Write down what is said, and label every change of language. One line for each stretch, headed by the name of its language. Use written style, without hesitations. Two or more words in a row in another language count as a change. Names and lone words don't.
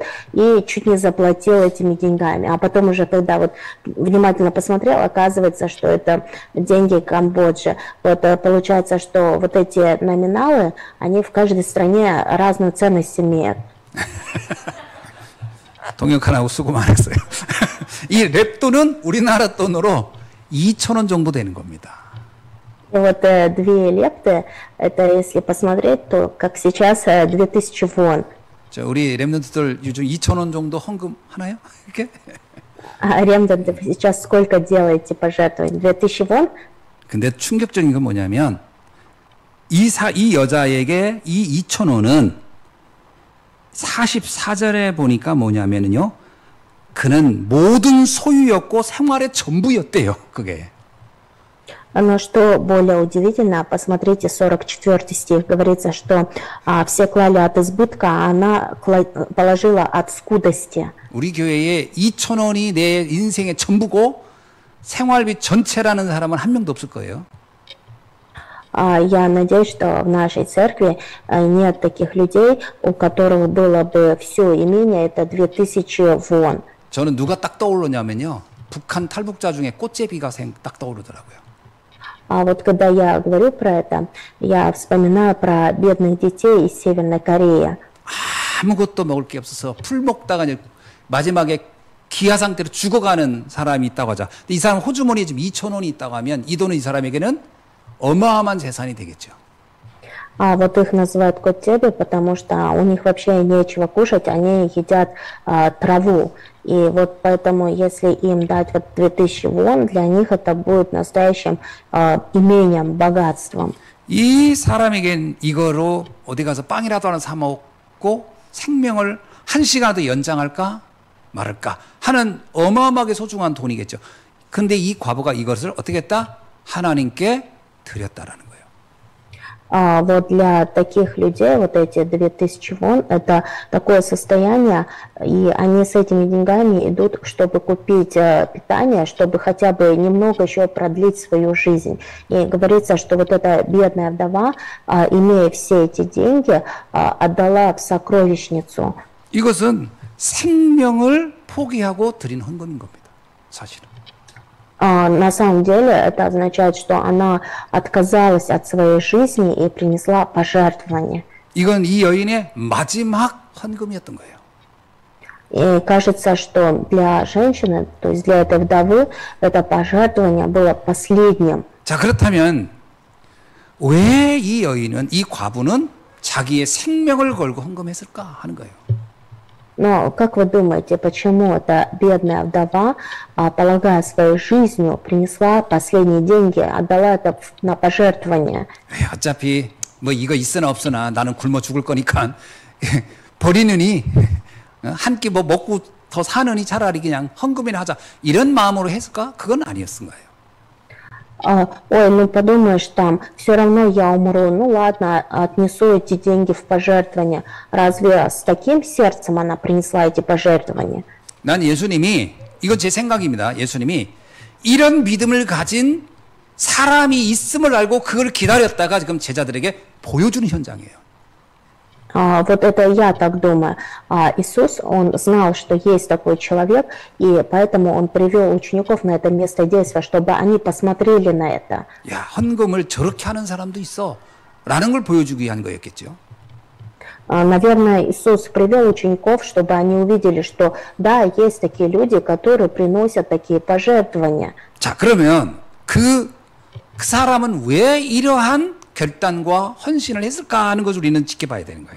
Russian: И чуть не заплатил этими деньгами. А потом уже, когда вот внимательно посмотрел, оказывается, что это деньги Камбоджи. Вот получается, что вот эти номиналы, они в каждой стране разную ценность имеют.
Korean: 동역하라고 수고 많았어요. 이 랩돈은 우리나라 돈으로 2,000원 정도 되는 겁니다.
Russian: И вот 2 лепты, это если посмотреть, то как сейчас 2000 вон.
Korean: 자, 우리 랩런트들 요즘 2,000원 정도 헌금 하나요? 이렇게?
Russian: Ремденты, вы сейчас сколько делаете пожертвований? 2000 вон?
Korean: 근데 충격적인 건 뭐냐면 이 여자에게 이 2,000원은 44절에 보니까 뭐냐면요. 그는 모든 소유였고 생활의 전부였대요. 그게.
Russian: Но что более удивительно, посмотрите 44 стих, говорится, что все клали от избытка, а она положила от скудости.
Korean: 우리 교회에 2,000원이 내 인생의 전부고 생활비 전체라는 사람은 한 명도 없을 거예요.
Russian: Я надеюсь, что в нашей церкви нет таких людей, у которых было бы все имение, это 2000 вон.
Korean: 저는 누가 딱 떠오르냐면요. 북한 탈북자 중에 꽃제비가 딱 떠오르더라고요.
Russian: А вот когда я говорю про это, я вспоминаю про бедных детей из Северной Кореи.
Korean: 아무것도 먹을 게 없어서 풀 먹다가 이제 마지막에 기아 상태로 죽어가는 사람이 있다고 하자. 근데 이 사람 호주머니에 지금 2,000원이 있다고 하면 이 돈은 이 사람에게는 어마어마한 재산이 되겠죠.
Russian: А вот их называют котеби, потому что у них вообще нечего кушать, они едят траву. И вот поэтому, если им дать вот 2000 вон, для них это будет настоящим имением, богатством.
Korean: 이 사람에겐 이거로 어디 가서 빵이라도 하나 사 먹고 생명을 1시간도 연장할까 말할까 하는 어마어마하게 소중한 돈이겠죠. 근데 이 과부가 이것을 어떻게 했다? 하나님께 드렸다라는 거예요.
Russian: Вот для таких людей вот эти 2000 вон, это такое состояние, и они с этими деньгами идут, чтобы купить питание, чтобы хотя бы немного еще продлить свою жизнь. И говорится, что вот эта бедная вдова, имея все эти деньги, отдала в сокровищницу.
Korean: 이것은 생명을 포기하고 드린 헌금인 겁니다. 사실은.
Russian: На самом деле это означает, что она отказалась от своей жизни и принесла пожертвование.
Korean: 이건 이 여인의 마지막 헌금이었던 거예요.
Russian: И кажется, что для женщины, то есть для этой вдовы, это пожертвование было последним.
Korean: 자, 그렇다면 왜 이 여인은, 이 과부는 자기의 생명을 걸고 헌금했을까 하는 거예요.
Russian: Но как вы думаете, почему эта бедная вдова, полагая своей жизнью, принесла последние деньги, отдала это на пожертвование?
Korean: 어차피 뭐 이거 있으나 없으나 나는 굶어 죽을 거니까 버리느니 한 끼 뭐 먹고 더 사느니 차라리 그냥 헌금이나 하자 이런 마음으로 했을까? 그건 아니었을 거예요.
Russian: Ой, ну подумаешь, там, все равно я умру, ну ладно, отнесу эти деньги в пожертвование. Разве с таким сердцем она принесла эти пожертвования?
Korean: 난 예수님이, 이건 제 생각입니다. 예수님이 이런 믿음을 가진 사람이 있음을 알고 그걸 기다렸다가 지금 제자들에게 보여주는 현장이에요.
Russian: Вот это я так думаю. Иисус, Он знал, что есть такой человек, и поэтому Он привел учеников на это место действия, чтобы они посмотрели на это.
Korean: 야, 헌금을 저렇게 하는 사람도 있어. 라는 걸 보여주기 위한 거였겠죠.
Russian: Наверное, Иисус привел учеников, чтобы они увидели, что да, есть такие люди, которые приносят такие пожертвования.
Korean: 자, 그러면 그 사람은 왜 이러한 결단과 헌신을 했을까 하는 것을 우리는 지켜봐야 되는 거예요.